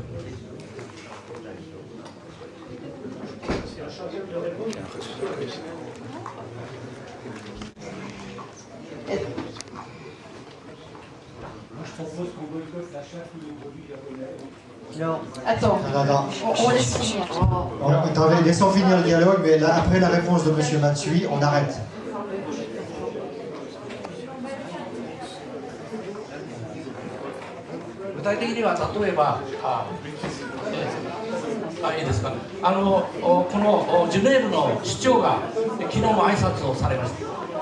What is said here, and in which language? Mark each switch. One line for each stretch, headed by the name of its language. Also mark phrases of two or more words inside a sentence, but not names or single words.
French: Je propose qu'on boycotte l'achat de tous les produits japonais. Non. Attends, on laisse finir. Attendez, laissons finir le dialogue, mais là, après la réponse de M. Matsui, on arrête.
Japanese: 具体的には例えばいいですか、このジュネーブの市長が昨日も挨拶をされました。